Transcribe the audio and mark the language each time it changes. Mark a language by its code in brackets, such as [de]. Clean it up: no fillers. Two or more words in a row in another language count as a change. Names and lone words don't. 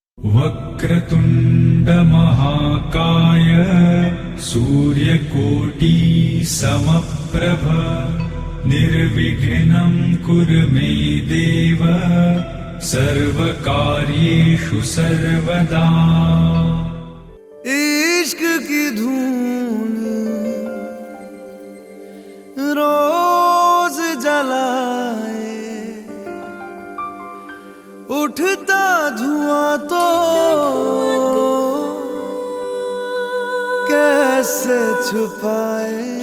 [sa] वक्रतुंड महाकाय सूर्यकोटि समप्रभ निर्विघ्नं कुरु मे देव सर्वकार्येषु सर्वदा। [hi] इश्क की धून रोज जलाए, उठता धुआं तो कैसे छुपाए।